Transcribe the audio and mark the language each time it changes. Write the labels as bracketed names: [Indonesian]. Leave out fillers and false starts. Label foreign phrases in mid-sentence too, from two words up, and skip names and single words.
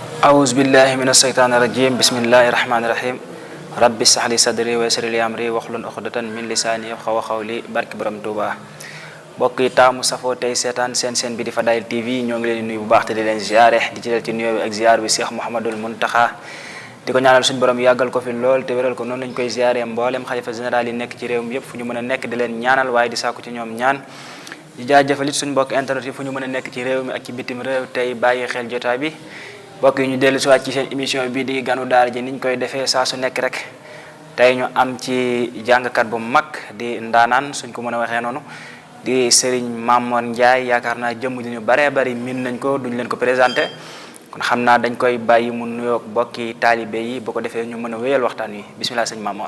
[Arabic] أعوذ بالله من الشيطان الرجيم بسم الله الرحمن الرحيم رب اشرح لي صدري ويسر لي أمري واحلل عقدة من لساني يفقهوا قولي [Wolof] barke Borom Tuuba mbokk yi taamu safoo tey seetaan seen bi di Fadaïl TV ñoo ngi leen di nuyu bu baax te di leen ziare di ci del ci nuyoo bi ak ziar bi Cheikh Mouhamadoul Mountakha di ko ñaanal suñu borom yàggal ko fi lool te wéral ko noonu lañ koy ziare mboolem xalifa général yi nekk ci réew mi yëpp fu ñu mën a nekk di leen ñaanal waaye di sàkku ci ñoom ñaan di jaajëfal it suñu mbokk internet yi fu ñu mën a nekk ci réew mi ak ci bitim réew tey bàyyi xel jotaay bi mbokk yi ñu dellu si waat ci seen émission bi di ganu daara ji niñ koy defee saa su nekk rek tey ñu am ci jàngkat bu mag di ndaanaan suñ ko mën a waxee noonu di Serigne Mamor Ndiaye yaakaar naa jëmm ji ñu baree bari min nañ ko duñ leen ko présenté kon xam naa dañ koy bàyyi mu nuyoog bokki taalibe yi boo ko defee ñu mën a wéyal waxtaan wi bisimilah sëñ Mamor.